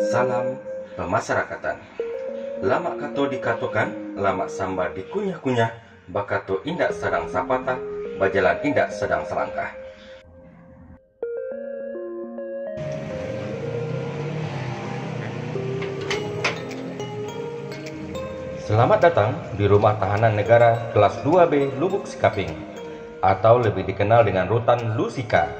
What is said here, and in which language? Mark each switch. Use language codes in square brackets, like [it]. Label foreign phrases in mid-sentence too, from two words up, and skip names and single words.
[id] dalam pemasyarakatan. [min] Lama kato dikatokan, lama samba dikunyah-kunyah, bakato indak sedang sapatah, bajalan indak sedang selangkah. [id] Selamat datang di Rumah Tahanan Negara Kelas 2B Lubuk Sikaping, atau lebih dikenal dengan Rutan Lusika.